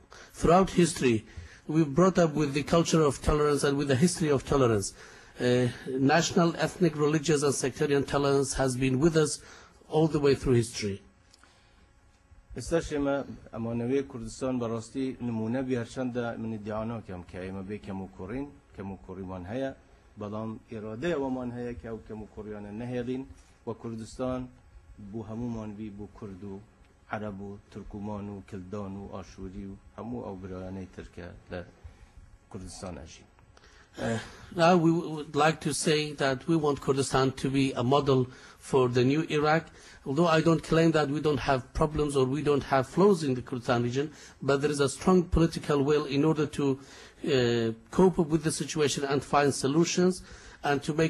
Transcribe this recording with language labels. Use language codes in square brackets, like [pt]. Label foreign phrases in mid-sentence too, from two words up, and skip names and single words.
[en] Throughout history, we've brought up with the culture of tolerance and with the history of tolerance. National, ethnic, religious and sectarian tolerance has been with us all the way through history. [ckb] ئێستاش ئێمە ئەمانەوەی کوردستان بەڕاستی نمونە بی هەرچەندە من ادعا ناکەم کە ئێمە بێ کەم و کوڕین کەم و کوڕیمان هەیە بەڵام ئێرادەی ئەوەمان هەیە کە ئەو کەم و کوڕیانە نەهێڵین و کوردستان بۆ هەمومان بی بۆ کورد و عەرەب و تورکومان و کلدان و ئاشووری و هەموو ئەو برایانەی تر کە لە کوردستان ئەژین. [en] Now we would like to say that we want Kurdistan to be a model for the new Iraq. Although I don't claim that we don't have problems or we don't have flaws in the Kurdistan region, but there is a strong political will in order to cope up with the situation and find solutions and to make